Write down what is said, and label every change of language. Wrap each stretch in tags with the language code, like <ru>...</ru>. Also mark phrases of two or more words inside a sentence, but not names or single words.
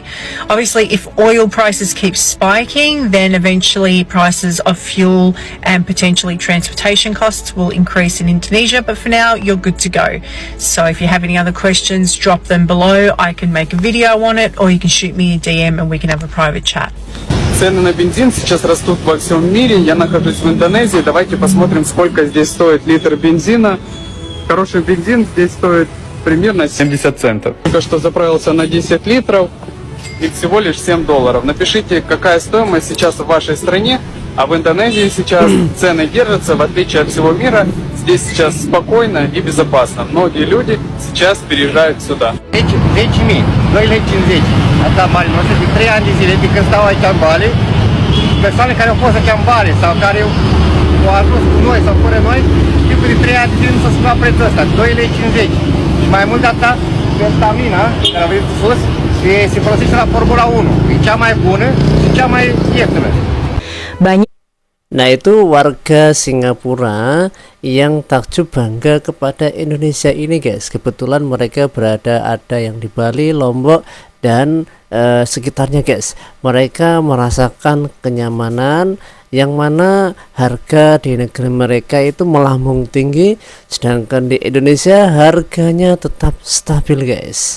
<en>Obviously, if oil prices keep spiking, then eventually prices of fuel and potentially transportation costs will increase in Indonesia. But for now, you're good to go. So if you have any other questions, drop them below. I can make a video on it, or you can shoot me a DM and we can have a private chat.</en> <ru>Цены на бензин сейчас растут во всем мире. Я нахожусь в Индонезии. Давайте посмотрим, сколько здесь стоит литр бензина. Хороший бензин здесь стоит примерно 70 центов. Только что заправился на 10 литров и всего лишь $7. Напишите, какая стоимость сейчас в вашей стране. А в Индонезии сейчас цены держатся, в отличие от всего мира. Здесь сейчас спокойно и безопасно. Многие люди сейчас переезжают сюда.</ru> <ro>10.000, 2,50 Asta Bali, nu de 3 ani de zile de când stau aici în Bali, persoane care au fost aici în Bali sau care au ajuns cu noi sau fără noi, știu că de 3 ani de zile nu s-a schimbat prețul ăsta, 2,50 și mai mult de atât, pentamina, care a venit sus, se folosește la Formula 1, e cea mai bună și cea mai ieftină.</ro> <id>Nah, itu warga Singapura yang takjub bangga kepada Indonesia ini, guys. Kebetulan mereka ada yang di Bali, Lombok, dan sekitarnya, guys. Mereka merasakan kenyamanan yang mana harga di negeri mereka itu melambung tinggi, sedangkan di Indonesia harganya tetap stabil, guys.</id>